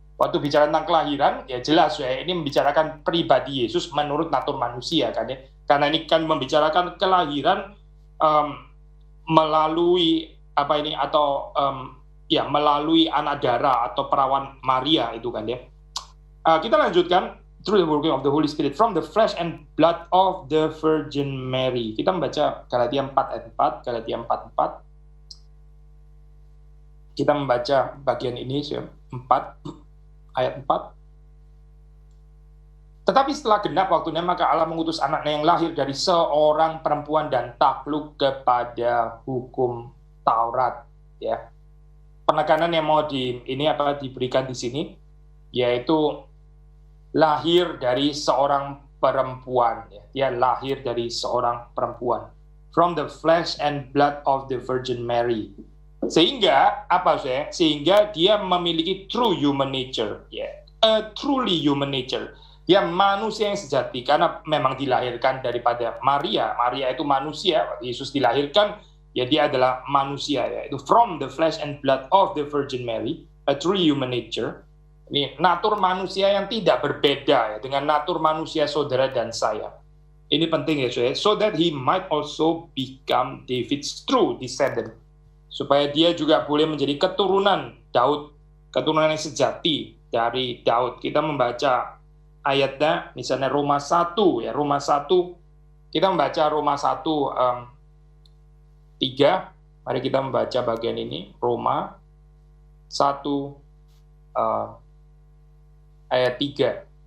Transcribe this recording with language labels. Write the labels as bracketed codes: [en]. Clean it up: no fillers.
[id] Waktu bicara tentang kelahiran ya jelas ya, ini membicarakan pribadi Yesus menurut natur manusia kan ya, karena ini kan membicarakan kelahiran melalui apa ini atau ya melalui anak darah atau perawan Maria itu kan ya. [en] Kita lanjutkan, through the working of the Holy Spirit from the flesh and blood of the Virgin Mary. [id] Kita membaca Galatia 4 ayat 4, Galatia 4:4. Kita membaca bagian ini 4 ayat 4. Tetapi setelah genap waktunya, maka Allah mengutus anaknya yang lahir dari seorang perempuan dan takluk kepada hukum Taurat ya. Penekanan yang mau diberikan di sini yaitu lahir dari seorang perempuan ya. [en] Dia lahir dari seorang perempuan, from the flesh and blood of the Virgin Mary. Sehingga sehingga dia memiliki true human nature ya, a truly human nature. [id] Dia manusia yang sejati karena memang dilahirkan daripada Maria. Maria itu manusia, Yesus dilahirkan ya dia adalah manusia ya. [en] Itu from the flesh and blood of the Virgin Mary, a truly human nature. [id] Ini natur manusia yang tidak berbeda ya dengan natur manusia saudara dan saya. [en] Ini penting ya saudara, so that he might also become David's true descendant. [id] Supaya dia juga boleh menjadi keturunan Daud, keturunan yang sejati dari Daud. Kita membaca ayatnya, misalnya Roma 1 ya, Roma 1. Kita membaca Roma 1 3. Mari kita membaca bagian ini, Roma 1 ayat 3.